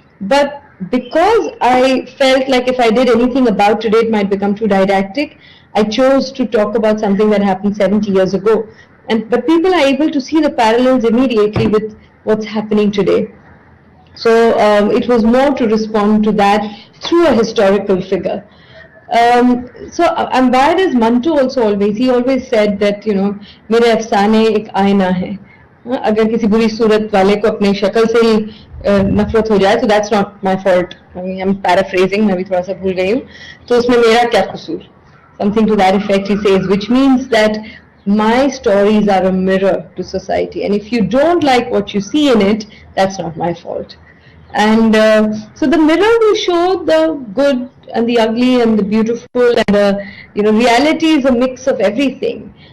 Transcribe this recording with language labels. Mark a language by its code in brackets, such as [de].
[en] But because I felt like if I did anything about today, it might become too didactic, I chose to talk about something that happened 70 years ago. But people are able to see the parallels immediately with what's happening today. So it was more to respond to that through a historical figure. So Ambad is Mantu also always. He always said that [hi] मेरे अफसाने एक आईना है. अगर किसी बुरी सूरत वाले को अपने शक्ल से ही नफरत हो जाए, तो [en] that's not my fault. I mean, I'm paraphrasing, [hi] मैं भी थोड़ा सा भूल गई हूँ. तो उसमें मेरा क्या कसूर? [en] Something to that effect he says, which means that my stories are a mirror to society, and if you don't like what you see in it, that's not my fault. And so the mirror will show the good and the ugly and the beautiful, and reality is a mix of everything.